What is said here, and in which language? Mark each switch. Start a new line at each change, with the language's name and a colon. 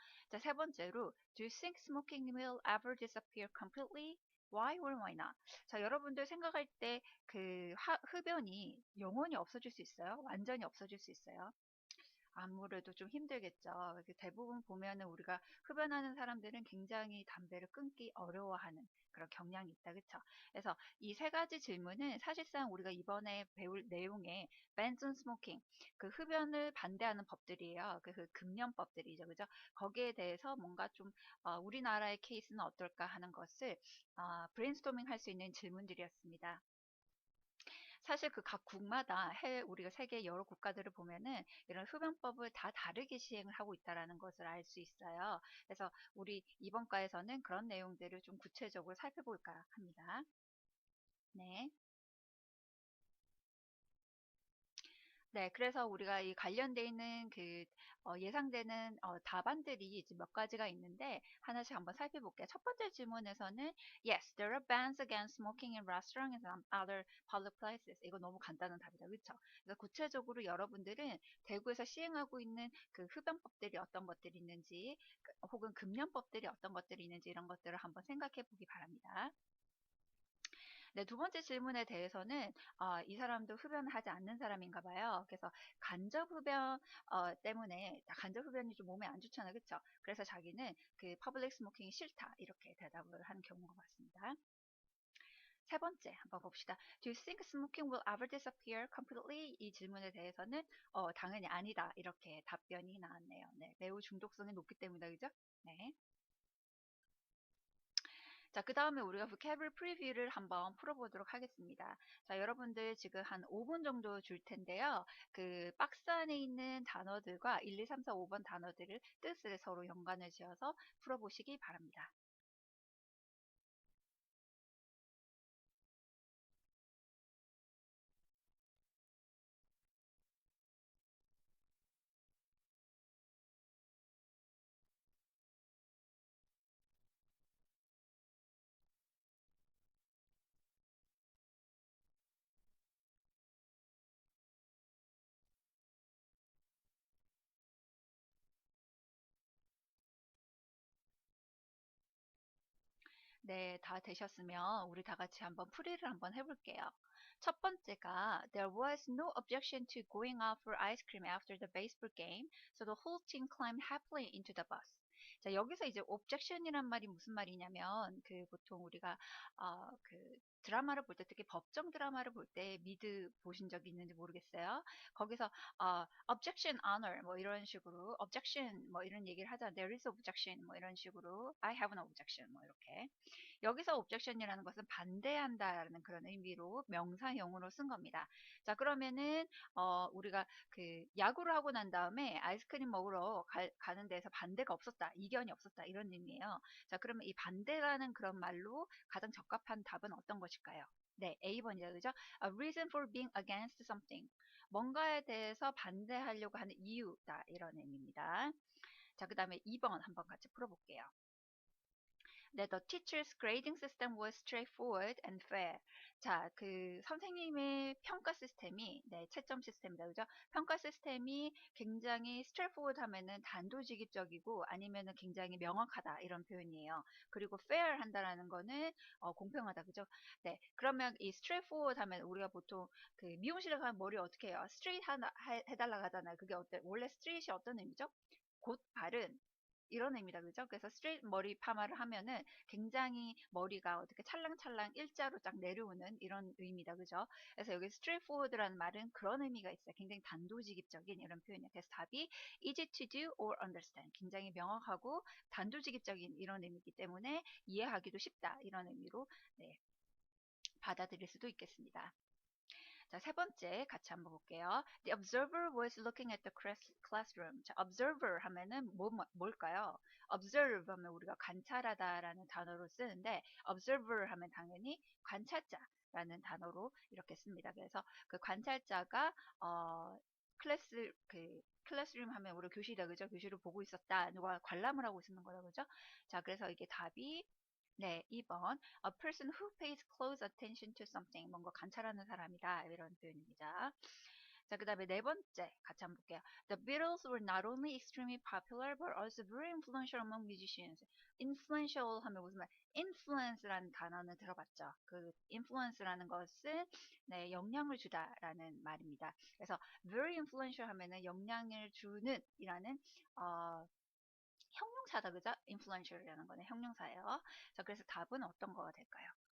Korean: 자, 세 번째로
English: Do you think smoking will ever disappear completely? Why or why not?
Korean: 자, 여러분들 생각할 때 흡연이 영원히 없어질 수 있어요? 완전히 없어질 수 있어요? 아무래도 좀 힘들겠죠. 대부분 보면은 우리가 흡연하는 사람들은 굉장히 담배를 끊기 어려워하는 그런 경향이 있다. 그쵸? 그래서 이 세 가지 질문은 사실상 우리가 이번에 배울 내용의 벤슨 스모킹, 그 흡연을 반대하는 법들이에요. 그 금연법들이죠. 그죠? 거기에 대해서 뭔가 좀 우리나라의 케이스는 어떨까 하는 것을 브레인스토밍 할 수 있는 질문들이었습니다. 사실 그 각 국마다 우리가 세계 여러 국가들을 보면은 이런 흡연법을 다 다르게 시행을 하고 있다라는 것을 알 수 있어요. 그래서 우리 이번 과에서는 그런 내용들을 좀 구체적으로 살펴볼까 합니다. 네. 네, 그래서 우리가 이 관련돼 있는 예상되는 답안들이 이제 몇 가지가 있는데 하나씩 한번 살펴볼게요. 첫 번째 질문에서는
English: Yes, there are bans against smoking in restaurants and other public places.
Korean: 이거 너무 간단한 답이다, 그렇죠? 그래서 구체적으로 여러분들은 대구에서 시행하고 있는 그 흡연법들이 어떤 것들이 있는지, 혹은 금연법들이 어떤 것들이 있는지 이런 것들을 한번 생각해 보기 바랍니다. 네, 두 번째 질문에 대해서는 이 사람도 흡연하지 않는 사람인가 봐요. 그래서 간접 흡연 때문에 간접 흡연이 좀 몸에 안 좋잖아요. 그렇죠? 그래서 자기는 그 퍼블릭 스모킹이 싫다. 이렇게 대답을 하는 경우가 많습니다. 세 번째 한번 봅시다.
English: Do you think smoking will ever disappear completely?
Korean: 이 질문에 대해서는 당연히 아니다. 이렇게 답변이 나왔네요. 네, 매우 중독성이 높기 때문이다. 그죠? 네. 자, 그 다음에 우리가
English: vocabulary preview
Korean: 를 한번 풀어보도록 하겠습니다. 자, 여러분들 지금 한 5분 정도 줄 텐데요. 그 박스 안에 있는 단어들과 1, 2, 3, 4, 5번 단어들을 뜻을 서로 연관을 지어서 풀어보시기 바랍니다. 네, 다 되셨으면 우리 다 같이 한번 풀이를 한번 해볼게요. 첫 번째가
English: There was no objection to going out for ice cream after the baseball game, so the whole team climbed happily into the bus.
Korean: 자, 여기서 이제 objection이란 말이 무슨 말이냐면 보통 우리가 드라마를 볼 때, 특히 법정 드라마를 볼 때 미드 보신 적이 있는지 모르겠어요. 거기서
English: objection, honor
Korean: 뭐 이런 식으로 objection 뭐 이런 얘기를 하잖아요.
English: There is objection
Korean: 뭐 이런 식으로
English: I have an objection
Korean: 뭐 이렇게. 여기서 objection이라는 것은 반대한다라는 그런 의미로 명사형으로 쓴 겁니다. 자, 그러면은 우리가 야구를 하고 난 다음에 아이스크림 먹으러 가는 데서 반대가 없었다, 이견이 없었다 이런 의미예요. 자, 그러면 이 반대라는 그런 말로 가장 적합한 답은 어떤 것일까요? 네, A번이죠. 그죠?
English: A reason for being against something.
Korean: 뭔가에 대해서 반대하려고 하는 이유다. 이런 의미입니다. 자, 그 다음에 2번 한번 같이 풀어볼게요.
English: 네, the teacher's grading system was straightforward and fair.
Korean: 자, 그 선생님의 평가 시스템이, 네, 채점 시스템이다, 그죠? 평가 시스템이 굉장히 straightforward 하면은 단도직입적이고 아니면은 굉장히 명확하다 이런 표현이에요. 그리고 fair 한다라는 거는 공평하다, 그죠? 네, 그러면 이 straightforward 하면 우리가 보통 그 미용실에 가면 머리 어떻게 해요? straight 해달라고 하잖아요. 그게 원래 straight이 어떤 의미죠? 곧 바른 이런 의미다, 그죠? 그래서 스트레이트 머리 파마를 하면은 굉장히 머리가 어떻게 찰랑찰랑 일자로 쫙 내려오는 이런 의미다, 그죠? 그래서 여기 straightforward라는 말은 그런 의미가 있어요. 굉장히 단도직입적인 이런 표현이에요. 그래서 답이
English: easy to do or understand.
Korean: 굉장히 명확하고 단도직입적인 이런 의미이기 때문에 이해하기도 쉽다 이런 의미로 네, 받아들일 수도 있겠습니다. 자, 세 번째 같이 한번 볼게요.
English: The observer was looking at the classroom.
Korean: 자, observer 하면은 뭘까요? observe 하면 우리가 관찰하다라는 단어로 쓰는데 observer 하면 당연히 관찰자라는 단어로 이렇게 씁니다. 그래서 그 관찰자가 클래스룸 하면 우리 교실이다, 그죠? 교실을 보고 있었다. 누가 관람을 하고 있었는 거다, 그죠? 자, 그래서 이게 답이 네, 2번.
English: A person who pays close attention to something.
Korean: 뭔가 관찰하는 사람이다. 이런 표현입니다. 자, 그 다음에 네 번째 같이 한번 볼게요.
English: The Beatles were not only extremely popular but also very influential among musicians.
Korean: influential 하면 무슨 말? influence라는 단어는 들어봤죠. 그 influence라는 것은 네, 영향을 주다라는 말입니다. 그래서 very influential 하면은 영향을 주는 이라는 형용사다, 그죠? influential이라는 거는 형용사예요. 자, 그래서 답은 어떤 거가 될까요?